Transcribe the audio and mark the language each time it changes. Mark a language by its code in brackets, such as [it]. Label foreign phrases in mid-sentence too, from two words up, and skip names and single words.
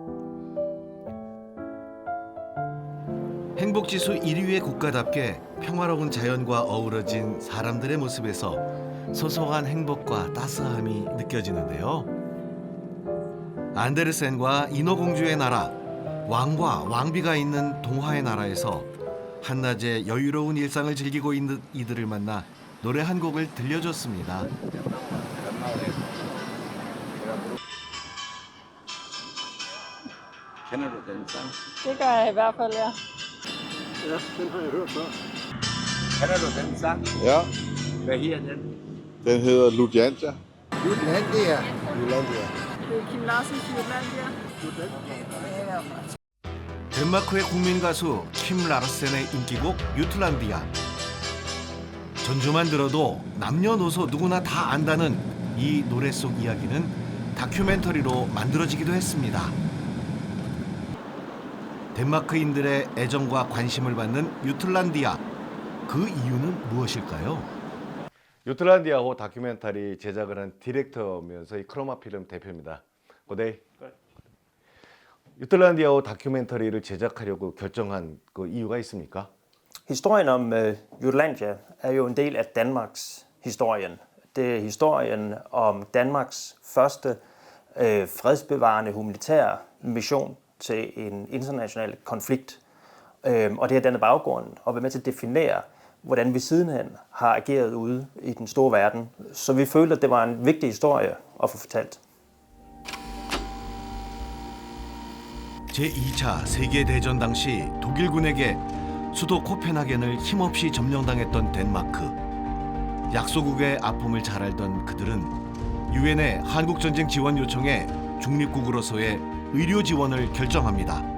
[ko] 행복지수 1위의 국가답게 평화로운 자연과 어우러진 사람들의 모습에서 소소한 행복과 따스함이 느껴지는데요. 안데르센과 인어공주의 나라, 왕과 왕비가 있는 동화의 나라에서 한낮에 여유로운 일상을 즐기고 있는 이들을 만나 노래 한 곡을 들려줬습니다. [da] Kender du den sang? Det gør jeg i hvert fald, ja. Ja, den har jeg hørt før. Kender du den sang? Ja, Hvad her den? den hedder Lujantia. Jutlandia. Lujantia. Det er Kim Larsens Jutlandia. [ko] 덴마크의 국민 가수 킴 라르센의 인기곡 유틀란디아. 전주만 들어도 남녀노소 누구나 다 안다는 이 노래 속 이야기는 다큐멘터리로 만들어지기도 했습니다. 덴마크인들의 애정과 관심을 받는 유틀란디아. 그 이유는 무엇일까요? 유틀란디아호 다큐멘터리 제작을 한 디렉터면서 이 크로마 필름 대표입니다. 고데이. 유틀란디아호 다큐멘터리를 제작하려고 결정한 그 이유가 있습니까? [da] Historien om Jutlandia er jo en del af Danmarks historien. Det er historien om Danmarks første fredsbevarende humanitære mission til en international konflikt. Og det har dannet baggrunden og været med til at definere, hvordan vi sidenhen har ageret ude i den store verden. Så vi følte, at det var en vigtig historie at få fortalt. [ko] 제2차 세계대전 당시 독일군에게 수도 코펜하겐을 힘없이 점령당했던 덴마크. 약소국의 아픔을 잘 알던 그들은 유엔의 한국전쟁 지원 요청에 중립국으로서의 의료 지원을 결정합니다.